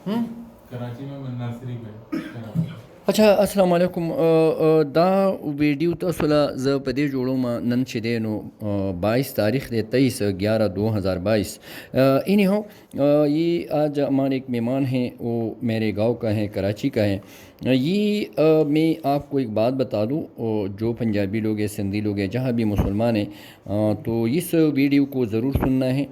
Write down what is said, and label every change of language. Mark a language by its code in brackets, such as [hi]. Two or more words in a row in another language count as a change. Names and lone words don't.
[ur] کراچی میں نرسری میں. اچھا السلام علیکم. [ps] دا ویڈیو تاسو له زه په دې جوړوم نن چې دی نو 22 تاریخ دی 23/11/2022. [ur] اینی ہو یہ آج ہمارے ایک مہمان ہیں وہ میرے گاؤں کا ہے کراچی کا ہے. یہ میں آپ کو ایک بات بتا دوں جو پنجابی لوگ ہیں سندھی لوگ ہیں جہاں بھی مسلمان ہیں تو اس ویڈیو کو ضرور سننا ہے.